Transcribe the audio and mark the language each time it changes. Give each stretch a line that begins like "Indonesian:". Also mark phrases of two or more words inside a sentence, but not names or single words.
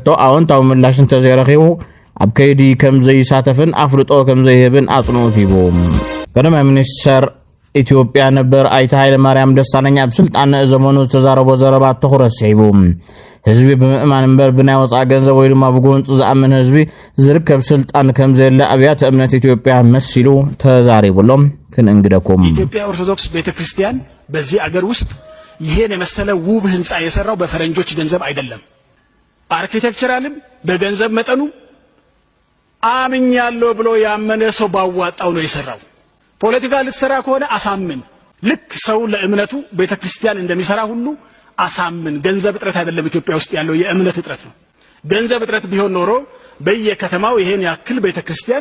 Tigrinya: ኣዎንታዊ ምላሽ እንተዘይረኺቡ ኣብ ከይዲ ከም ዘይሳተፍን ኣፍልጦ ከም ዘይህብን ኣጽንኦት ሂቡ ቀዳማይ ሚኒስተር ኢትዮጵያ ነበር አይተ ኃይለ ማርያም ደሳለኝ ኣብ ስልጣን ዘመኑ ተዛረቦ ዘረባ ትኹረት ሲቡ ህዝቢ በመእማን እንበር ብናይ ወፃ ገንዘብ ወይ ድማ ብጎንጽ ዘአምን ህዝቢ ዝርከብ ስልጣን ከም ዘለ አብያተ እምነት ኢትዮጵያ መሲሉ ተዛሪቡሎም ክንእንግደኩም
Amharic: ኢትዮጵያ ኦርቶዶክስ ቤተክርስቲያን በዚህ አገር ውስጥ ይሄን የመሰለ ውብ ህንጻ የሰራው በፈረንጆች ገንዘብ አይደለም አርኪቴክቸራልም በገንዘብ መጠኑ አምኛለሁ ብሎ ያመነ ሰው ባዋጣው ነው የሰራው ፖለቲካ ልትሰራ ከሆነ አሳምን ልክ ሰው ለእምነቱ ቤተክርስቲያን እንደሚሰራ ሁሉ አሳምን ገንዘብ እጥረት አይደለም ኢትዮጵያ ውስጥ ያለው የእምነት እጥረት ነው ገንዘብ እጥረት ቢሆን ኖሮ በየከተማው ይሄን ያክል ቤተክርስቲያን